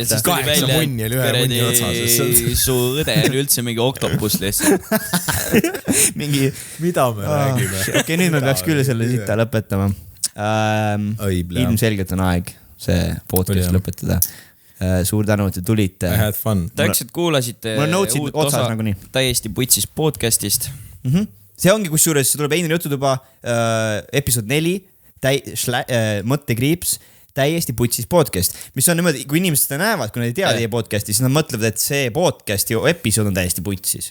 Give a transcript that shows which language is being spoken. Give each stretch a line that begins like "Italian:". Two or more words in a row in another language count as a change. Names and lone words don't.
Estonian: Ja siis tuli välja, et su õde on üldse mingi oktopus lihtsalt. Mida me räägime? Okei, nüüd me peaks küll selle sita lõpetama. Ilmselgelt on aeg see podcast lõpetada. suur tänu, et te tulite.
English: I had fun.
Estonian: Täiks, et kuulasite mul on notes'id uut otsas osa nagunii. Täiesti putsis podcastist. See ongi kusjuures, see tuleb Einari jututuba episood 4, mõttekriips, täiesti putsis podcast, mis on niimoodi, kui inimesed seda näevad, kui nad ei tea teie podcasti, siis nad mõtlevad, et see podcasti episood on täiesti putsis.